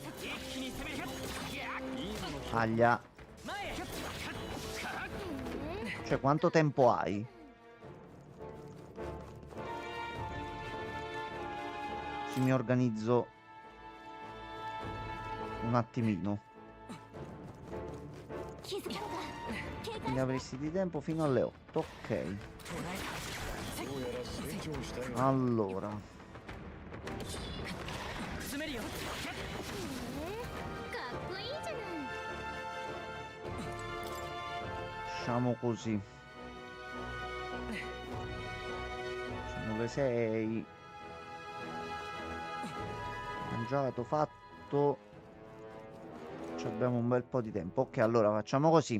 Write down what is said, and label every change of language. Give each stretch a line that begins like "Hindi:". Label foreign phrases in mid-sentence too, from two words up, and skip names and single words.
Italian: Aglia. Cioè, quanto tempo hai? Se mi organizzo un attimino.
Japanese: 気づけたのか。警戒。
Italian: Quindi avresti di tempo fino alle 8. Ok.
Japanese: どうやら成長したよ
Italian: Allora.
Japanese: 詰めるよかっこいいじゃない。
Italian: Facciamo così. Sono le 6. Mangiato, fatto. Ci abbiamo un bel po' di tempo. Ok, allora facciamo così.